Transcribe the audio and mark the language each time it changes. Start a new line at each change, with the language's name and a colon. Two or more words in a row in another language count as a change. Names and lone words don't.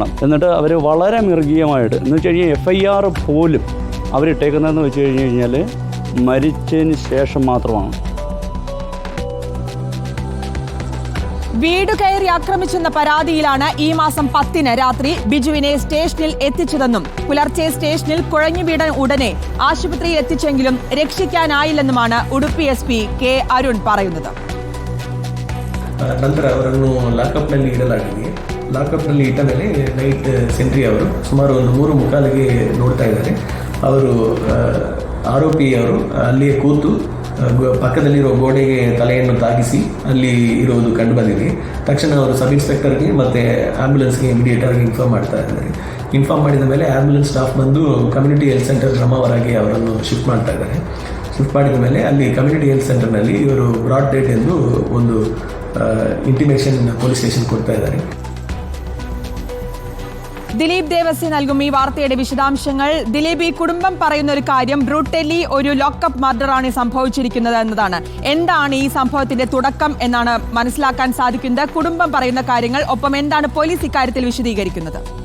Malayalam: എന്നിട്ട് അവർ വളരെ മൃഗീയമായിട്ട് എന്ന് വെച്ച് കഴിഞ്ഞാൽ FIR പോലും അവരിട്ടേക്കുന്നതെന്ന് വെച്ച് കഴിഞ്ഞ് കഴിഞ്ഞാൽ മരിച്ചതിന് ശേഷം മാത്രമാണ്. വീട് കയറി ആക്രമിച്ചെന്ന പരാതിയിലാണ് ഈ മാസം 10-ന് രാത്രി ബിജുവിനെ സ്റ്റേഷനിൽ എത്തിച്ചതെന്നും പുലർച്ചെ സ്റ്റേഷനിൽ കുഴഞ്ഞു വീണ ഉടനെ ആശുപത്രിയിൽ എത്തിച്ചെങ്കിലും രക്ഷിക്കാനായില്ലെന്നുമാണ് ഉಡುപ്പി SP K ಅರುಣ್ പറയുന്നത്.
Kannada: ನಂತರ ಅವರನ್ನು ಲಾಕಪ್ನಲ್ಲಿ ಇಡಲಾಗಿದೆ. ಲಾಕಪ್ನಲ್ಲಿ ಇಟ್ಟ ಮೇಲೆ
English: night sentry
Kannada: ಅವರು ಸುಮಾರು ಒಂದು 3:45ಗೆ ನೋಡ್ತಾ ಇದ್ದಾರೆ. ಅವರು ಆರೋಪಿಯವರು ಅಲ್ಲಿಯೇ ಕೂತು ಪಕ್ಕದಲ್ಲಿರೋ ಗೋಡೆಗೆ ತಲೆಯನ್ನು ತಾಗಿಸಿ ಅಲ್ಲಿ ಇರೋದು ಕಂಡು ಬಂದಿದೆ. ತಕ್ಷಣ ಅವರು
English: sub inspector
Kannada: ಮತ್ತು ಆ್ಯಂಬುಲೆನ್ಸ್ಗೆ ಇಮಿಡಿಯೇಟಾಗಿ ಇನ್ಫಾರ್ಮ್ ಮಾಡ್ತಾ ಇದ್ದಾರೆ. ಇನ್ಫಾರ್ಮ್ ಮಾಡಿದ ಮೇಲೆ ಆ್ಯಂಬುಲೆನ್ಸ್ ಸ್ಟಾಫ್ ಬಂದು
English: community health center
Kannada: ಬ್ರಹ್ಮವರಾಗಿ ಅವರನ್ನು ಶಿಫ್ಟ್ ಮಾಡ್ತಾ ಇದ್ದಾರೆ. ಶಿಫ್ಟ್ ಮಾಡಿದ ಮೇಲೆ ಅಲ್ಲಿ
English: community health center
Kannada: ಇವರು
English: brought dead
Kannada: ಎಂದು ಒಂದು ಇಂಟಿಮೇಷನ್
English: police station
Kannada: കൊടുത്താ ഇದ್ದಾರೆ.
Malayalam: ദിലീപ് ദേവസി നൽകും ഈ വാർത്തയുടെ വിശദാംശങ്ങൾ. ദിലീപ്, ഈ കുടുംബം പറയുന്ന ഒരു കാര്യം ബ്രൂട്ടലി ഒരു
English: lockup murder
Malayalam: സംഭവിച്ചിരിക്കുന്നത് എന്നതാണ്. എന്താണ് ഈ സംഭവത്തിന്റെ തുടക്കം എന്നാണ് മനസ്സിലാക്കാൻ സാധിക്കുന്നത്? കുടുംബം പറയുന്ന കാര്യങ്ങൾ, ഒപ്പം എന്താണ് പോലീസ് ഇക്കാര്യത്തിൽ വിശദീകരിക്കുന്നത്?